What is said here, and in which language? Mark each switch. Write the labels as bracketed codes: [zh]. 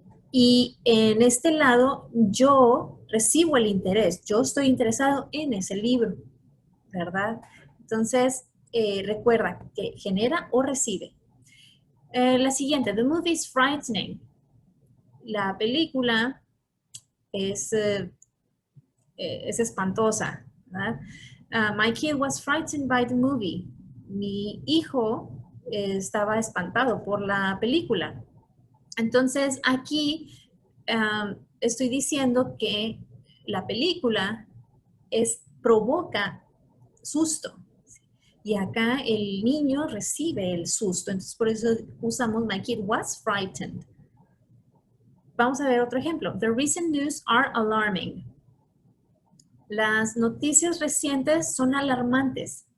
[es] Y en este lado yo recibo el interés, yo estoy interesado en ese libro, ¿verdad? Entonces, recuerda que genera o recibe. La siguiente, [en] the movie is frightening. [es] La película es espantosa, ¿verdad? [en] My kid was frightened by the movie. [es] Mi hijo estaba espantado por la película. Entonces, aquí estoy diciendo que la película provoca susto. Y acá el niño recibe el susto. Entonces, por eso usamos [en] my kid was frightened. [es] Vamos a ver otro ejemplo. [en] The recent news are alarming. [es] Las noticias recientes son alarmantes.